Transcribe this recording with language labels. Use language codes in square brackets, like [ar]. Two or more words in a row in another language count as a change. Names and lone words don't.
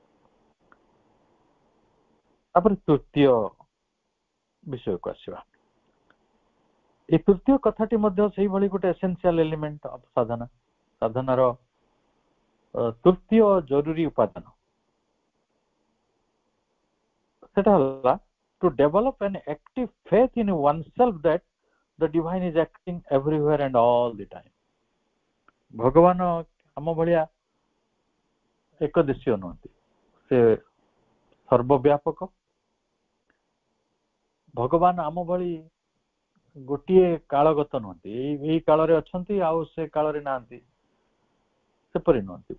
[or] ତାପରେ ତୃତୀୟ ବିଷୟକୁ ଆସିବା। এই ତୃତୀୟ କଥାଟି ମଧ୍ୟ ସେଇଭଳି ଗୋଟେ [en] essential element of [or] ସାଧନା, ସାଧନାର ତୃତୀୟ ଜରୁରୀ ଉପାଦାନ। ସେଟା ହେଲା [en] to develop an active faith in oneself that the divine is acting everywhere and all the time. [or] ଭଗବାନ ଆମ ଭଳିଆ ଏକଦେଶୀୟ ନୁହନ୍ତି, ସେ ସର୍ବବ୍ୟାପକ। ଭଗବାନ ଆମ ଭଳି ଗୋଟିଏ କାଳଗତ ନୁହନ୍ତି, ଏଇ କାଳରେ ଅଛନ୍ତି ଆଉ ସେ କାଳରେ ନାହାନ୍ତି, ସେପରି ନୁହନ୍ତି।